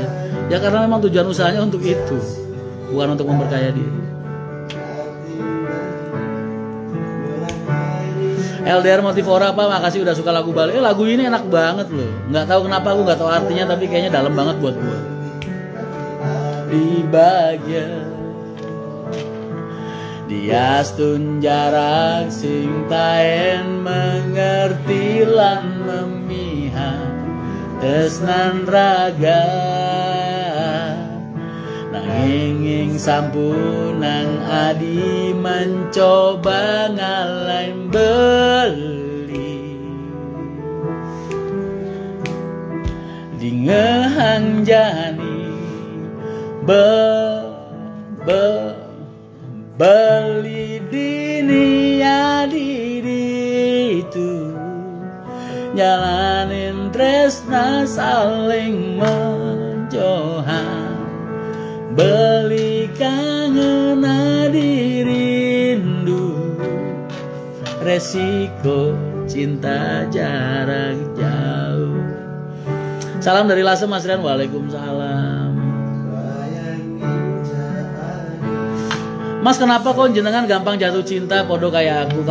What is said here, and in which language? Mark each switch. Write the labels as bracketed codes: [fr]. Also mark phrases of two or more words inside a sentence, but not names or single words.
[id] Ya karena memang tujuan usahanya untuk itu, bukan untuk memperkaya diri. LDR Motivora apa? Makasih udah suka lagu Bali. Lagu ini enak banget loh. Nggak tahu kenapa, aku nggak tahu artinya, tapi kayaknya dalam banget buat gue. Di bagian [ban] diastun jarak sing taen mengerti lan memihak tresnan raga, nanging sampunang adi mencoba ngalain beli, dingehang jani beli dini adi itu, jalanin tresna saling menjohan, beli kangen adi rindu, [id] resiko cinta jarak jauh. Salam dari Lasem Mas Rian. Waalaikumsalam. Mas, kenapa kok jenengan gampang jatuh cinta podo kayak aku?